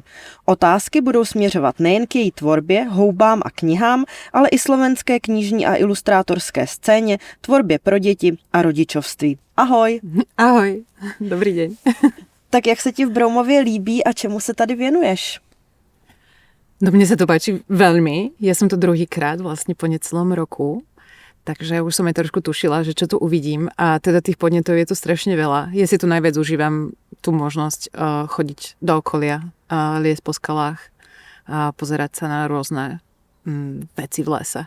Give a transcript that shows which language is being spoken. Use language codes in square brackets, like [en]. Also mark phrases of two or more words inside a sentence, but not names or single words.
[cs] Otázky budou směřovat nejen k její tvorbě, houbám a knihám, ale i slovenské knižní a ilustrátorské scéně, tvorbě pro děti a rodičovství. Ahoj! [sk] Ahoj, dobrý deň. [cs] Tak jak se ti v Broumově líbí a čemu se tady věnuješ? [sk] No mne sa to páči veľmi. Ja som tu druhýkrát vlastne po necelom roku. Takže už som aj trošku tušila, že čo tu uvidím a teda tých podnetov je tu strašne veľa. Ja si tu najviac užívam tú možnosť chodiť do okolia, liesť po skalách a pozerať sa na rôzne veci v lese.